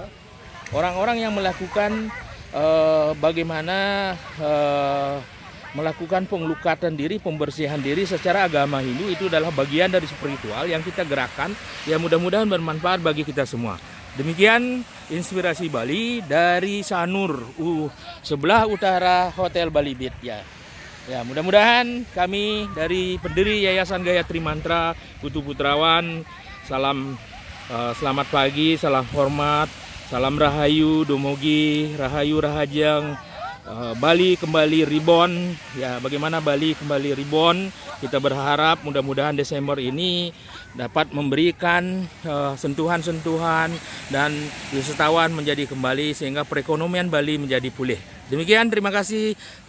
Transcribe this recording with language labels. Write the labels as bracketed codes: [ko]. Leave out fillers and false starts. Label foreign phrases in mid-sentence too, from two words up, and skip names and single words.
[id] Orang-orang yang melakukan bagaimana melakukan pengelukatan diri, pembersihan diri secara agama Hindu, itu adalah bagian dari spiritual yang kita gerakkan. Ya, mudah-mudahan bermanfaat bagi kita semua. Demikian inspirasi Bali dari Sanur, sebelah utara Hotel Bali Beat. Ya, mudah-mudahan kami dari pendiri Yayasan Gayatri Mantra Putu Putrawan, selamat pagi, salam hormat, salam rahayu, domogi, rahayu rahajeng, Bali kembali reborn. Ya, bagaimana Bali kembali reborn? Kita berharap mudah-mudahan Desember ini dapat memberikan sentuhan-sentuhan dan wisatawan menjadi kembali sehingga perekonomian Bali menjadi pulih. Demikian, terima kasih.